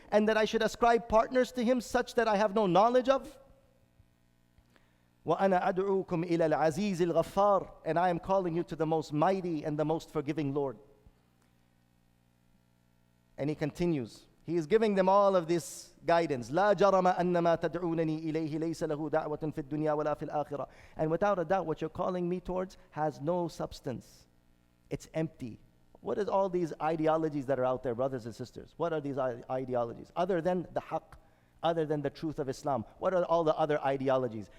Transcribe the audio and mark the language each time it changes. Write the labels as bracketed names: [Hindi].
[English] And that I should ascribe partners to Him such that I have no knowledge of? [Arabic] وَأَنَا أَدْعُوكُمْ إِلَى الْعَزِيزِ الْغَفَّارِ. [English] And I am calling you to the most mighty and the most forgiving Lord. And he continues. He is giving them all of this guidance. [Arabic] لا جرم أنما تدعونني إليه ليس له دعوة في الدنيا ولا في الآخرة. [English] And without a doubt, what you're calling me towards has no substance. It's empty. What is all these ideologies that are out there, brothers and sisters? What are these ideologies? Other than the haqq, other than the truth of Islam, what are all the other ideologies?